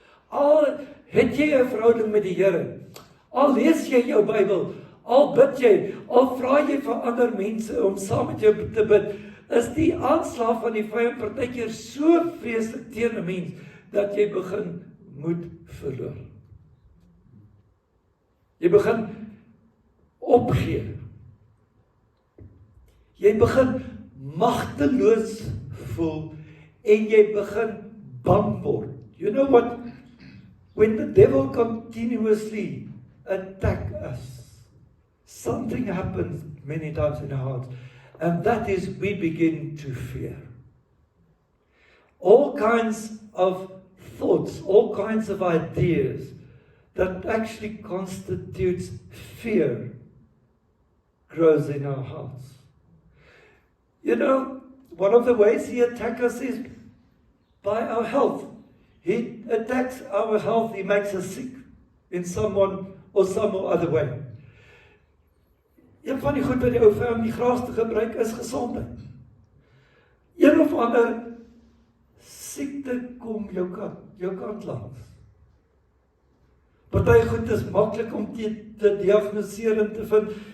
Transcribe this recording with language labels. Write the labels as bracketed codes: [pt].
[af] Al het jy 'n verhouding met die Here, al lees jy jou Bybel, al bid jy, al vra jy vir ander mense om saam met jou te bid, is die aanslag van die vyand partykeer so vreeslik teen 'n mens, dat jy begin moed verloor. Jy begin opgee. Jy begin magteloos voel en jy begin bang word. [en] You know what? When the devil continuously attacks us, something happens many times in our hearts, and that is we begin to fear. All kinds of thoughts, all kinds of ideas that actually constitutes fear grows in our hearts. You know, one of the ways he attacks us is by our health. He attacks our health, he makes us sick in someone or some other way. [af] Een van die goed wat die ou vyand die graagste gebruik is gesondheid. Een of ander siekte kom jou kant langs. Party goed is maklik om te diagnoseer en te vind.